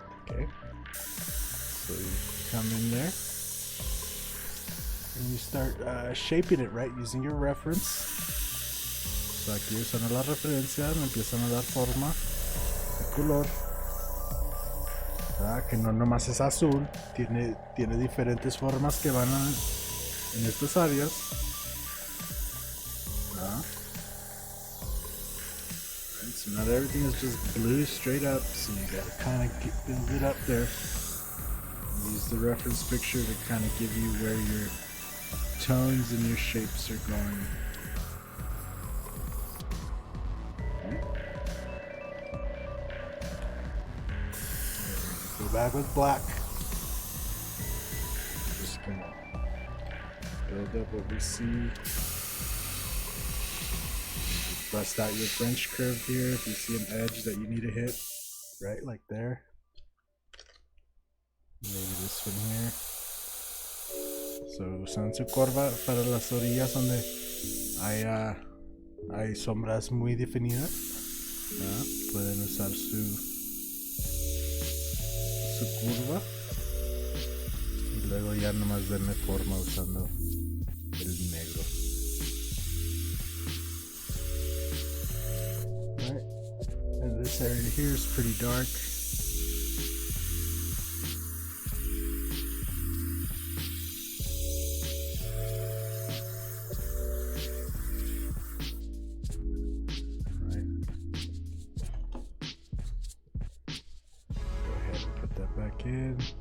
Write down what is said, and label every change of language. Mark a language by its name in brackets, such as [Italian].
[English] Okay, so you come in there and you start shaping it, right, using your reference. [Spanish] So aquí usando la referencia me empiezan a dar forma de color, ¿verdad? Que no nomás es azul, tiene diferentes formas que van en estas áreas, ¿verdad? [English] So not everything is just blue straight up, so you gotta kind of build it up there. Use the reference picture to kind of give you where your tones and your shapes are going. Okay. Go back with black. Just gonna build up what we see. Bust out your French curve here if you see an edge that you need to hit, right, like there. Maybe this one here. [Spanish] So usan su curva para las orillas donde hay sombras muy definidas. Pueden usar su curva y luego ya nomás darle forma usando el negro. [English] This area here is pretty dark. Right. Go ahead and put that back in.